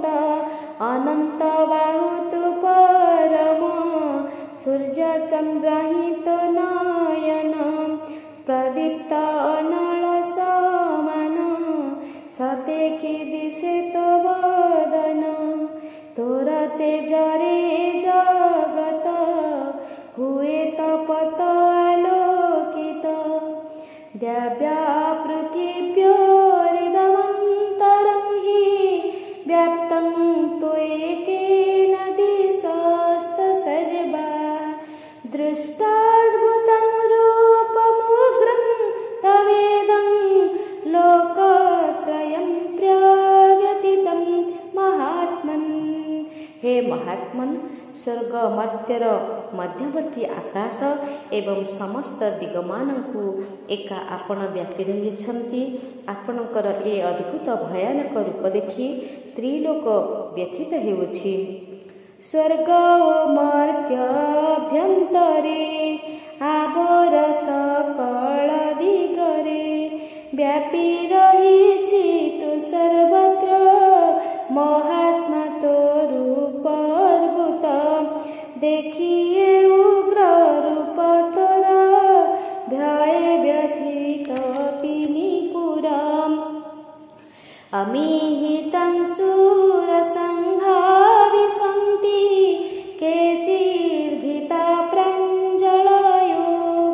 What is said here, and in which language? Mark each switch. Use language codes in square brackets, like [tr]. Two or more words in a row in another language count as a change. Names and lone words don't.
[or] ଅନନ୍ତ ବାହୁ ତୁ ପରମ, ସୂର୍ଯ୍ୟ ଚନ୍ଦ୍ର ହିଁ ତୋ ନୟନ, ପ୍ରଦୀପ୍ତ ଅନଳ ସମାନ, ସତେ କି ଦିଶେ ତୋ ବଦନ, ତୋର ତେଜରେ ଜଗତ ହୁଏ ତପତ ଆଲୋକିତ, ଦ୍ୟାବ୍ୟା [sa] ପୃଥିବ୍ୟୋରିଦମନ୍ତରଂ हि व्याप्तं त्वयेकेन दिशश्च सर्वा, दृष्टाद्भुतं रूपमुग्रं तवेदं, लोकत्रयं प्रव्यथितं महात्मन्। हे महात्मन्, [or] ସ୍ୱର୍ଗ ମର୍ତ୍ତ୍ୟର ମଧ୍ୟବର୍ତ୍ତୀ ଆକାଶ ଏବଂ ସମସ୍ତ ଦିଗମାନଙ୍କୁ ଏକା ଆପଣ ବ୍ୟାପି ରହିଛନ୍ତି। ଆପଣଙ୍କର ଏ ଅଦ୍ଭୁତ ଭୟାନକ ରୂପ ଦେଖି ତ୍ରିଲୋକ ବ୍ୟଥିତ ହେଉଅଛି। ସ୍ୱର୍ଗ ଓ ମର୍ତ୍ତ୍ୟଭ୍ୟନ୍ତରେ ଆବର ସକଳ ଦିଗରେ, ବ୍ୟାପି ରହିଛି ତୁ ସର୍ବତ୍ର, ମହାତ୍ମା ତୋ ରୂପ ଅଦ୍ଭୁତ, ଦେଖିଏ ଉଗ୍ର ରୂପ ତୋର, ଭୟେ ବ୍ୟଥିତ ତିନି ପୁରା। [sa] अमीहितं शूरसङ्घा विसन्ति, केचिद्भीता प्राञ्जलयो,